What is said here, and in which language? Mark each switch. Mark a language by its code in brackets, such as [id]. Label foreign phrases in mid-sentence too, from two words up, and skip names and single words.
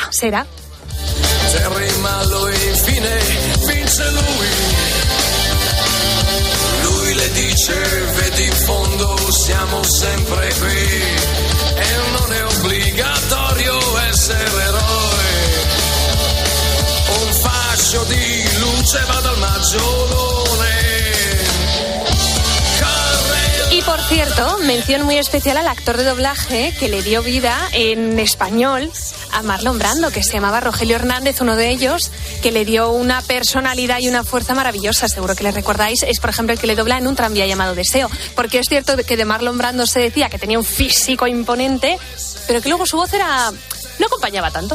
[es] Será. [it] Lui le dice, vedi in fondo, siamo sempre qui. E non è obbligatorio essere eroe. Un fascio di luce va dal maggiolone. [es] Y por cierto, mención muy especial al actor de doblaje que le dio vida en español a Marlon Brando, que se llamaba Rogelio Hernández, uno de ellos, que le dio una personalidad y una fuerza maravillosa. Seguro que le recordáis. Es, por ejemplo, el que le dobla en Un tranvía llamado Deseo. Porque es cierto que de Marlon Brando se decía que tenía un físico imponente, pero que luego su voz no acompañaba tanto.